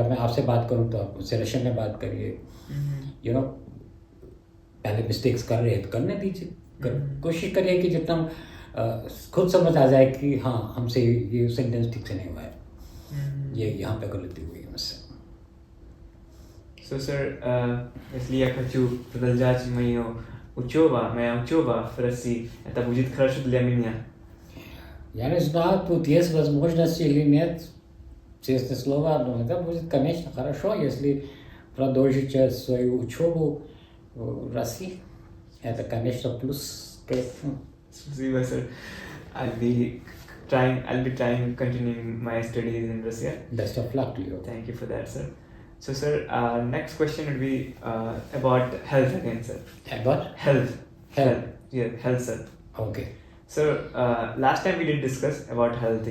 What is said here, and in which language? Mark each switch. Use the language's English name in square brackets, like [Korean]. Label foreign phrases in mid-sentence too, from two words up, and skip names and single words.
[Hindi] मैं आपसे बात करूँ तो आप मुझसे रशियन में बात करिए, [English] you know, [Hindi] पहले मिस्टेक्स कर रहे हैं तो करने दीजिए, कोशिश करिए कि जितना खुद समझ आ जाए कि हाँ हमसे ये सेंटेंस ठीक से नहीं हुआ है, ये यहाँ पे गलती हुई है मुझसे। [English] So sir, [Polish] jeśli ja [Russian] хочу продолжать мою учеба в России, это будет хорошо для меня. Я не знаю, тут есть возможность или нет, честное слово, но это будет, конечно, хорошо, если продолжите свою учебу в России. Это, конечно, плюс. Спасибо, sir. [English] I'll be trying continuing my studies in Russia. Best of luck to you. Thank you for that, sir. So, sir, next question would be about health again, sir. About? Health. Yeah, health, sir. Okay. So, last time we did discuss about health.